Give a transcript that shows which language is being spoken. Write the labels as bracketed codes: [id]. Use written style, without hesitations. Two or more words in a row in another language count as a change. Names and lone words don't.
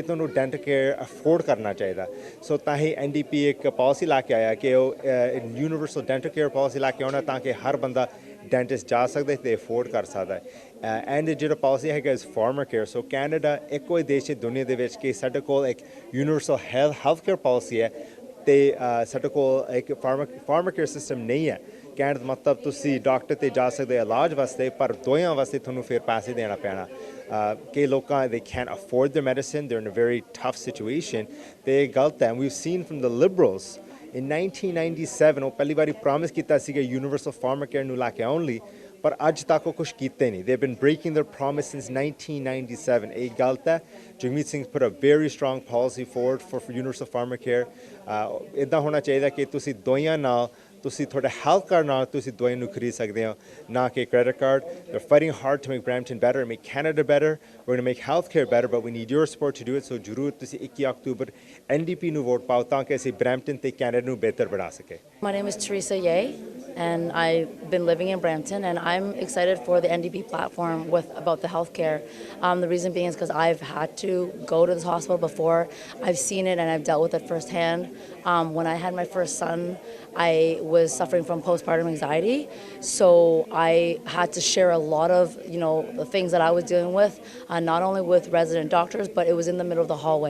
[pa] ਤੁਹਾਨੂੰ [en] dental care [pa] ਅਫੋਰਡ ਕਰਨਾ ਚਾਹੀਦਾ ਸੋ ਤਾਂ ਹੀ ਐਨਡੀਪੀ ਇੱਕ ਪਾਲਿਸੀ ਲਾ ਕੇ ਆਇਆ ਕਿ ਉਹ [en] universal dental care policy [pa] ਲਾ ਕੇ ਆਉਣਾ ਤਾਂ ਕਿ ਹਰ ਬੰਦਾ ਡੈਂਟਿਸਟ ਜਾ ਸਕਦਾ ਤੇ ਅਫੋਰਡ ਕਰ ਸਕਦਾ ਐਂਡ ਜਿਹੜਾ ਪਾਲਿਸੀ ਹੈਗਾ ਇਸ [en] farmer care [pa] ਸੋ ਕੈਨੇਡਾ ਇੱਕੋ ਹੀ ਦੇਸ਼ ਹੈ ਦੁਨੀਆ ਦੇ ਵਿੱਚ ਕਿ ਸਾਡੇ ਕੋਲ ਇੱਕ [en] universal health care policy [pa] ਹੈ ਤੇ ਸਾਡੇ ਕੋਲ ਇੱਕ [en] farmer care system [pa] ਨਹੀਂ ਹੈ ਕਹਿਣ ਦਾ ਮਤਲਬ ਤੁਸੀਂ ਡਾਕਟਰ 'ਤੇ ਜਾ ਸਕਦੇ ਇਲਾਜ ਵਾਸਤੇ ਪਰ ਦੋਹਾਂ ਵਾਸਤੇ ਤੁਹਾਨੂੰ ਫਿਰ ਪੈਸੇ ਦੇਣਾ ਪੈਣਾ ਕਈ ਲੋਕਾਂ [en] they can't afford their medicine they're in a very tough situation [pa] ਤੇ ਇਹ ਗਲਤ ਹੈ [en] we've seen from the liberals in 1997 [pa] ਉਹ ਪਹਿਲੀ ਵਾਰੀ ਪ੍ਰੋਮਿਸ ਕੀਤਾ ਸੀਗਾ [en] universal farmer care [pa] ਨੂੰ ਲਾ ਕੇ ਆਉਣ ਲਈ ਪਰ ਅੱਜ ਤੱਕ ਉਹ ਕੁਛ ਕੀਤੇ ਨਹੀਂ [en] they've been breaking their promise since [pa] 1997 ਇਹ ਗਲਤ ਹੈ ਜਗਮੀਤ ਸਿੰਘ [en] put a very strong policy forward for universal farmer care [pa] ਇੱਦਾਂ ਹੋਣਾ ਚਾਹੀਦਾ ਕਿ ਤੁਸੀਂ ਦੋਹਾਂ ਨਾਲ ਤੁਸੀਂ ਤੁਹਾਡਾ [en] health card [pa] ਨਾਲ ਤੁਸੀਂ ਦਵਾਈ ਨੂੰ ਖਰੀਦ ਸਕਦੇ ਹੋ ਨਾ ਕਿ [en] credit card they're fighting hard to make Brampton better make Canada better we're going to make health care better but we need your support to do it [pa] so ਜ਼ਰੂਰ ਤੁਸੀਂ 21 ਅਕਤੂਬਰ NDP ਨੂੰ ਵੋਟ ਪਾਓ ਤਾਂ ਕਿ ਅਸੀਂ ਬਰੈਂਪਟਨ ਤੇ ਕੈਨੇਡਾ ਨੂੰ ਬਿਹਤਰ ਬਣਾ ਸਕੇ [en] My name is Teresa Ye and I've been living in Brampton and I'm excited for the NDP platform about the healthcare. The reason being is because I've had to go to this hospital before. I've seen it and I've dealt with it firsthand. When I had my first son, I was suffering from postpartum anxiety, so I had to share a lot of the things that I was dealing with, not only with resident doctors, but it was in the middle of the hallway.